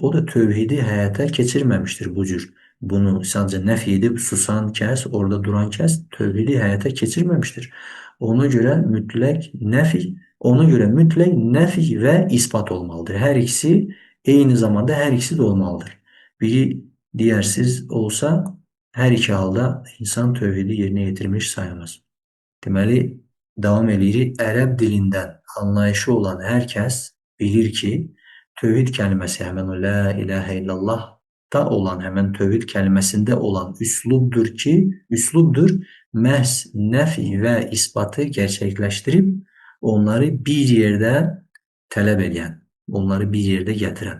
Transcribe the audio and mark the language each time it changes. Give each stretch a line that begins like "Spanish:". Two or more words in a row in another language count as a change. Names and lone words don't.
Turkish: O da tövhidi hayata geçirmemiştir bu cür. Bunu sadece nef edip susan kes, orada duran kes, tövhidi hayata geçirmemiştir. Ona göre mütlak nefi ve ispat olmalıdır. Her ikisi aynı zamanda her ikisi de olmalıdır. Biri diğersiz olsa her iki halda insan tövhidi yerine getirmiş sayılmaz.
Azerbaijani: Deməli, davam edirik. Ərəb dilindən anlayışı olan hər kəs bilir ki, tövhid kəlməsi həmən o
Arabic: لا إله إلا الله
Azerbaijani: da olan həmən tövhid kəlməsində olan üslubdur məhz nəfi və isbatı gerçəkləşdirib onları bir yerdə tələb edən, onları bir yerdə gətirən.